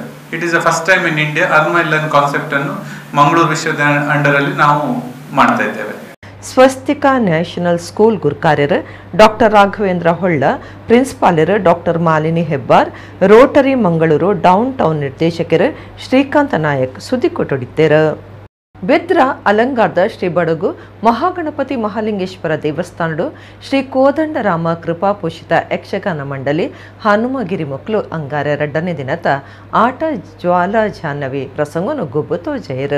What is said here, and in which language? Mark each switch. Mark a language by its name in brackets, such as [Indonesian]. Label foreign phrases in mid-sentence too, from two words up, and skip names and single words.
[English] it is the first time in India armail concept [Kannada] ಅನ್ನು ಮಂಗಳೂರು ವಿಶ್ವವಿದ್ಯಾಲಯ ಅಂಡರ್ ಅಲ್ಲಿ ನಾವು ಮಾಡ್ತಾ ಇದ್ದೇವೆ. [Tulu] ಸ್ವಸ್ತಿಕಾ ನ್ಯಾಷನಲ್ ಸ್ಕೂಲ್ ಗುರ್ಕಾರ್ಯರ್ ಡಾಕ್ಟರ್ ರಾಘವೇಂದ್ರ ಹೊಳ್ಳ, ಪ್ರಿನ್ಸಿಪಾಲರ್ ಡಾಕ್ಟರ್ ಮಾಲಿನಿ ಹೆಬ್ಬಾರ್, ರೋಟರಿ ಮಂಗಳೂರು ಡೌನ್ ಟೌನ್ ನಿರ್ದೇಶಕರು ಶ್ರೀಕಾಂತ ನಾಯಕ್ ಸುದ್ದಿ ಕೊಟ್ಟೊಡಿದ್ದೇರು. ಬೆದ್ರ ಅಲಂಗಾರದ ಶ್ರೀ ಬಡಗು ಮಹಾಗಣಪತಿ ಮಹಾಲಿಂಗೇಶ್ವರ ದೇವಸ್ಥಾನಡು ಶ್ರೀ ಕೋದಂಡರಾಮ ಕೃಪಾಪೋಷಿತ ಯಕ್ಷಗಾನ ಮಂಡಳಿ ಹನುಮಗಿರಿ ಮಕ್ಕಳು ಅಂಗಾರ 2ನೇ ದಿನದ ಆಟ ಜ್ವಾಲಾ ಜಾಹ್ನವಿ ಪ್ರಸಂಗನು ಗೊಬ್ಬು ತೋಜೈರು.